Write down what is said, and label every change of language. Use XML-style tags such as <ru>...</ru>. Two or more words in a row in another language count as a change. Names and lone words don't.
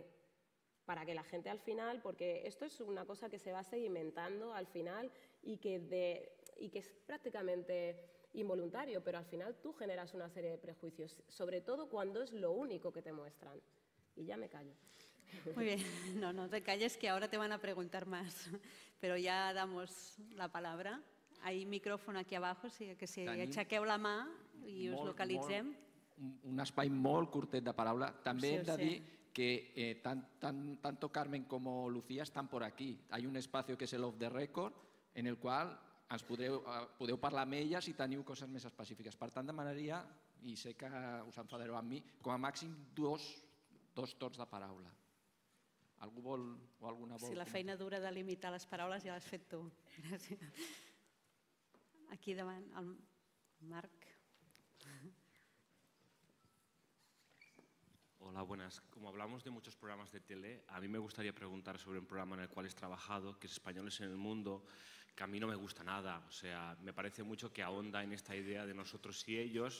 <es>Para que la gente al final, porque esto es una cosa que se va sedimentando al final y que es prácticamente involuntario, pero al final tú generas una serie de prejuicios, sobre todo cuando es lo único que te muestran. Y ya me callo. Muy bien, no te calles, que ahora te van a preguntar más, pero ya damos la palabra. Hay micrófono aquí abajo, que si</es> <ca>aixequeu la mà i us localitzem. Un espai molt curtet de paraula. També hem de dir que</ca> <es>tanto Carmen como Lucía están por aquí. Hay un espacio que es el</es> <en>off the record,</en> <ca>en el qual ens podeu parlar amb elles i teniu coses més específiques. Per tant, demanaria, i sé que us enfadareu amb mi, com a màxim dos torns de paraula. Algú vol o alguna vol? Sí, la feina dura de limitar les paraules ja l'has fet tu. Gràcies. Aquí davant, el Marc.</ca> <es>Hola, buenas. Como hablamos de muchos programas de tele, a mí me gustaría preguntar sobre un programa en el cual has trabajado, que es Españoles en el Mundo, que a mí no me gusta nada. O sea, me parece mucho que ahonda en esta idea de nosotros y ellos.</es>